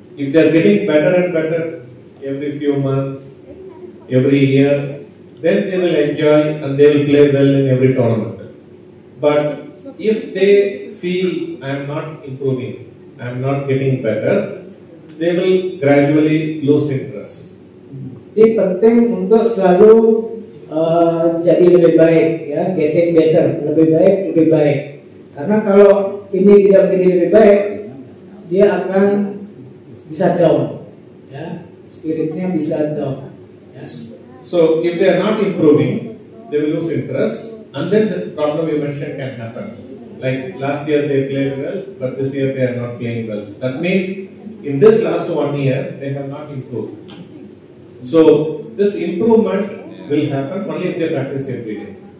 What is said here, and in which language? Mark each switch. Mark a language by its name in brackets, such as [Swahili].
[English] If they are getting better and better every few months, every year, then they will enjoy and they will play well in every tournament. But if they feel I am not improving, I am not getting better, they will gradually lose interest. [Indonesian] Jadi penting untuk selalu jadi lebih baik, ya, [English] getting better, [Indonesian] lebih baik. Karena kalau ini tidak menjadi lebih baik, dia akan bisa down, ya, spiritnya bisa down. Ya. [English] So if they are not improving, they will lose interest, and then this problem you mentioned can happen. Like last year they played well, but this year they are not playing well. That means in this last 1 year they have not improved. So this improvement will happen only if they practice every day.